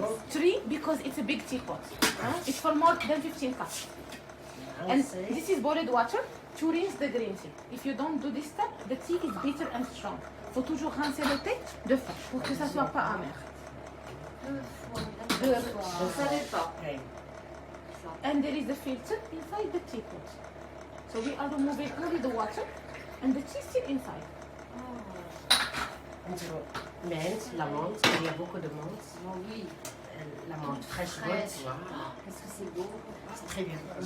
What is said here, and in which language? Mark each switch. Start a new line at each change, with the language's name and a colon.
English: Three, because it's a big teapot. It's for more than 15 cups. And this is boiled water to rinse the green tea. If you don't do this step, the tea is bitter and strong.
French: Faut toujours rincer le thé deux fois pour que ça soit pas amer. Deux fois.
English: And there is a filter inside the teapot. So we are removing only the water and the tea still inside.
French: Menthe, la menthe, il y a beaucoup de menthe. Oui. La menthe fraîche. Est-ce que c'est beau? C'est très bien.